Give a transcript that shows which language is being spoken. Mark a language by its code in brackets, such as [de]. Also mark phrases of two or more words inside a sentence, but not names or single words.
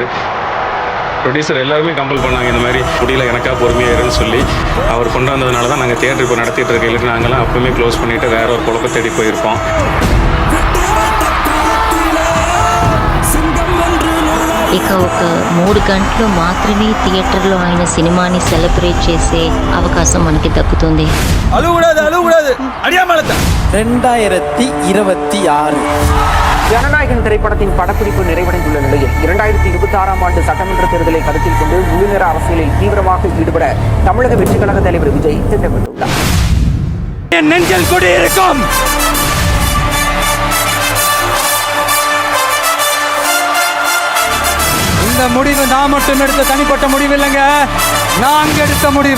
[ta] ப்ரொடியூசர் எல்லாருமே கம்பல் பண்ணாங்க, இந்த மாதிரி முடியல எனக்கா பொறுமையாக இருன்னு சொல்லி. அவர் கொண்டு வந்ததுனால தான் நாங்கள் தேட்டர் இப்போ நடத்திட்டு இருக்க. இல்லை நாங்கள்லாம் அப்பவுமே க்ளோஸ் பண்ணிவிட்டு வேற ஒரு குழப்ப தேடி போயிருப்போம். [te] ఇక ఒక 3 గంటలు మాత్రమే థియేటర్లో ఆయన సినిమాని సెలబ్రేట్ చేసే అవకాశం మనకి దక్కుతుంది. [ta] 2026 ஜனநாயகன் திரைப்படத்தின் படப்பிடிப்பு நிறைவடைந்துள்ள நிலையில் 2026ஆம் ஆண்டு சட்டமன்ற தேர்தலை கருத்தில் கொண்டு முழுநேர அரசியலில் தீவிரமாக ஈடுபட தமிழக வெற்றிக் கழக தலைவர் விஜய் திட்டமிட்டுள்ளார். என் நெஞ்சில் குடியிருக்கும் இந்த முடிவு நான் மட்டும் எடுத்த தனிப்பட்ட முடிவு இல்லைங்க, நாங்க எடுத்த முடிவு.